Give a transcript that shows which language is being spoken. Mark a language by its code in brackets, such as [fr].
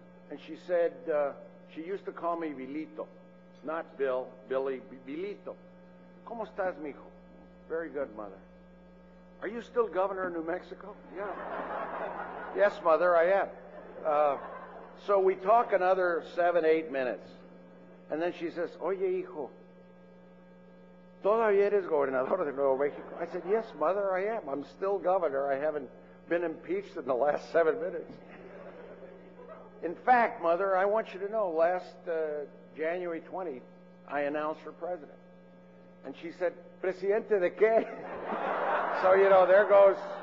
[en] And she said, she used to call me Vilito, not Bill, Billy, Vilito. [es] ¿Cómo estás, mijo? [en] Very good, Mother. Are you still governor of New Mexico? Yeah. Yes, Mother, I am. So we talk another 7-8 minutes. And then she says, [es] Oye, hijo, ¿todavía eres gobernador de Nuevo Mexico? [en] I said, yes, Mother, I am. I'm still governor. I haven't been impeached in the last 7 minutes. In fact, Mother, I want you to know, last January 20th, I announced for president. And she said, [es] Presidente de qué? [en] So, there goes